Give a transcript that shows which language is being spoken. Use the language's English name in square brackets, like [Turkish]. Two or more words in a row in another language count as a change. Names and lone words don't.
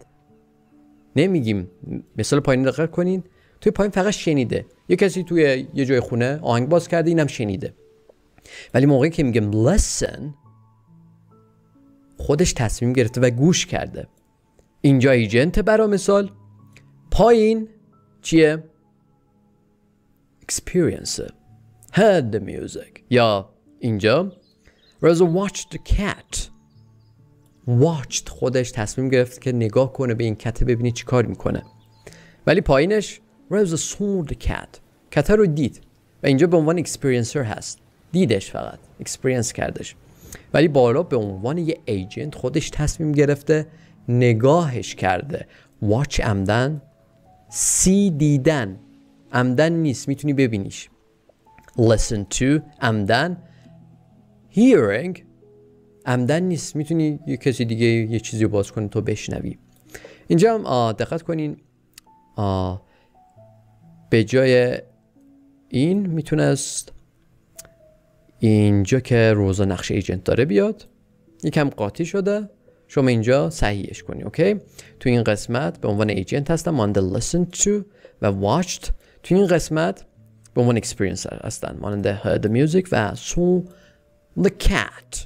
[Persian] نمیگیم مثال پایین دقت کنین، توی پایین فقط شنیده. یه کسی توی یه جای خونه آهنگ باز کرده اینم شنیده. ولی موقعی که میگم listen خودش تصمیم گرفته و گوش کرده. اینجا ایجنت برای مثال، پایین چیه؟ [English] experience heard the music. [Persian] یا اینجا [English] Rosa watched the cat. [Persian] watched خودش تصمیم گرفت که نگاه کنه به این کت ببینی چی کار میکنه. ولی پایینش [English] Rosa saw the cat. [Persian] کت رو دید و اینجا به عنوان experiencer هست. دیدش فقط experience کردش. ولی بالا به عنوان یه ایجنت خودش تصمیم گرفته نگاهش کرده. watch عمدن، see دیدن، عمدن نیست میتونی ببینیش. [English] listen to [Persian] عمدن، hearing عمدن نیست میتونی یه کسی دیگه یه چیزی رو باز کنی تو بشنوی. اینجا هم دقت کنین به جای این میتونست اینجا که روزا نقش ایجنت داره بیاد، یکم قاطی شده، شما اینجا صحیحش کنی. اوکی؟ تو این قسمت به عنوان ایجنت هستن مانند [English] listen to [Persian] و watched. تو این قسمت به عنوان experiencer هستن مانند [English] heard the music [Persian] و [English] saw the cat.